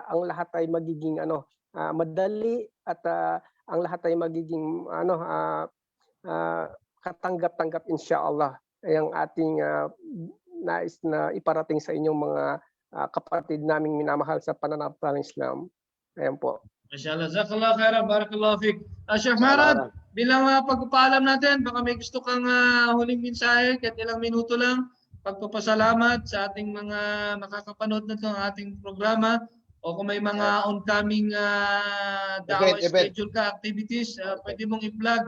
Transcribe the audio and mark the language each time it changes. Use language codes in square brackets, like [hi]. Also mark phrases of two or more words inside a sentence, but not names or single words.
[tl] Ang lahat ay magiging madali at ang lahat ay magiging katanggap-tanggap insyaallah. Ay ang ating nais na iparating sa inyong mga kapatid naming minamahal sa pananampalatayang Islam. Ayan po. [ar] ما شاء الله، جزاك الله خيرا، بارك الله فيك. [tl] Sheikh Marad, bilang pagpapaalam natin, baka may gusto kang huling mensahe, kahit ilang minuto lang, pagpapasalamat sa ating mga makakapanood na itong ating programa, o kung may mga oncoming da'wah schedule ka, activities, pwede mong i-plug.